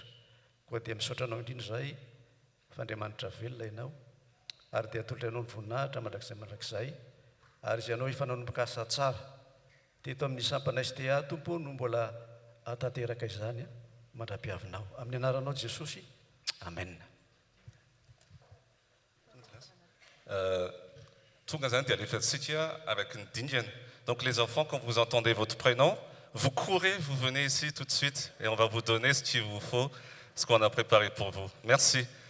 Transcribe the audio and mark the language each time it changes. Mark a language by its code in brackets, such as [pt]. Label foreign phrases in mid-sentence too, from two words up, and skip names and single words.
[mg] Koa dia misaotranao indrindra zay fa Andriamanitra velona ianao ary dia atolotra ianao ny voninahitra mandrakizay ary izay ianao ifananomboka asa tsara teto amin'ny sampana STA Tompo no mbola atateraka izany mandra-piavinao amin'ny anaranao Jesosy. Amen. Tonga zany dia alefatsika [fr] avec une dingane. Donc les enfants, quand vous entendez votre prénom, vous courez, vous venez ici tout de suite et on va vous donner ce qu'il vous faut, ce qu'on a préparé pour vous. Merci.